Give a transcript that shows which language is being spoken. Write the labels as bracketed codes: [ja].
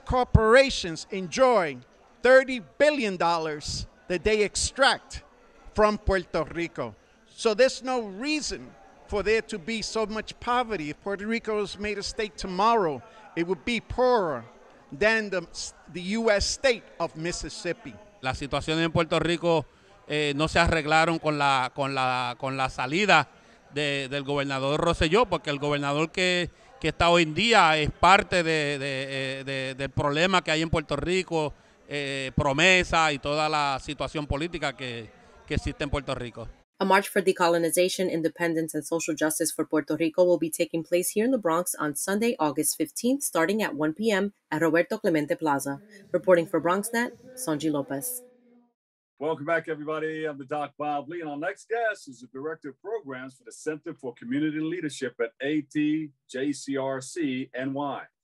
[en] corporations enjoy $30 billion that they extract from Puerto Rico. So there's no reason for there to be so much poverty. If Puerto Rico was made a state tomorrow, it would be poorer than the U.S. state of Mississippi. [es] La situación en Puerto Rico no se arreglaron con la salida del gobernador Rosselló, porque el gobernador que está hoy en día es parte del problema que hay en Puerto Rico, promesa y toda la situación política que existe en Puerto Rico. [en] A march for decolonization, independence, and social justice for Puerto Rico will be taking place here in the Bronx on Sunday, August 15th, starting at 1 p.m. at Roberto Clemente Plaza. Reporting for BronxNet, Sonji Lopez. Welcome back, everybody. I'm the Doc Bob Lee, and our next guest is the Director of Programs for the Center for Community Leadership at JCR-NYC.